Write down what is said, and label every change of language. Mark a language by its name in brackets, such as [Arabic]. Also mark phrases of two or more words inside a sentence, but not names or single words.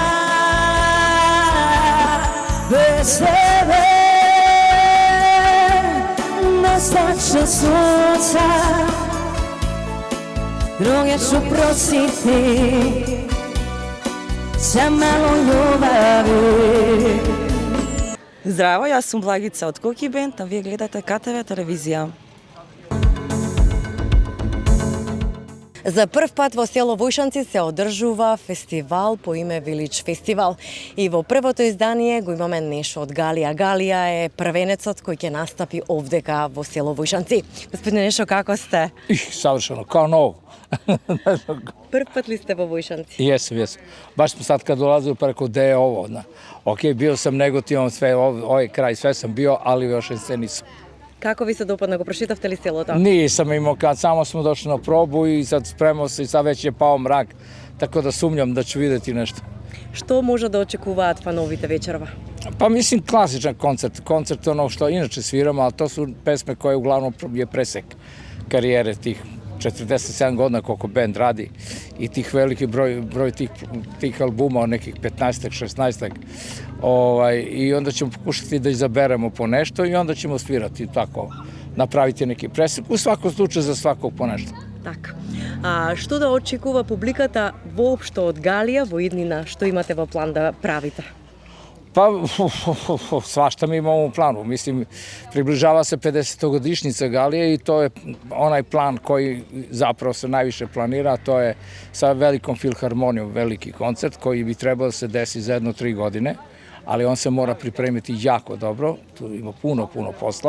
[Serbian] Bez tebe nestaće sunca, druge ću prositi za malo ljubavi. [Macedonian] Здраво, јас сум Благица од Коки Бенд, а вие гледате КТВ телевизија. За прв пат во село Војшанци се одржува фестивал по име Village Festival. И во првото издание го имаме нешто од Галија. Галија е првенецот кој ќе настапи овдека во село Војшанци. Господине Нешо, како сте? [Serbian] Savršeno, kao novo. [Macedonian] Прв пат ли сте во Војшанци? [Serbian] Jesam. Baš smo sad kad dolazili preko gde je ovo. Ok, bio sam negativan, sve, ovaj kraj, sve sam bio, ali još se nisam. [Macedonian] Како ви се допадна, го прошетавте ли селото? [Serbian] Nisam imao kad, samo smo došli na probu i sad spremao se i sad već je pao mrak, tako da sumnjam da ću videti nešto. [Macedonian] Што може да очекуваат фановите вечерва? [Serbian] Pa mislim klasičan koncert ono što inače sviramo, ali to su pesme koje uglavnom je presek karijere tih 47 godina koliko band radi i tih veliki broj tih albuma, nekih 15-ak, 16-ak. I onda ćemo pokušati da izaberemo po nešto i onda ćemo svirati tako, napraviti neki presek. U svakom slučaju za svakog po nešto. [Macedonian] Така. Што да очекува публиката воопшто од Галија во иднина? Што имате во план да правите? [Serbian] Pa svašta mi imamo u planu. Mislim, približava se 50-godišnjica Galije i to je onaj plan koji zapravo se najviše planira, a to je sa velikom filharmonijom, veliki koncert koji bi trebao da se desi za 1-3 godine, ali on se mora pripremiti jako dobro, tu ima puno posla.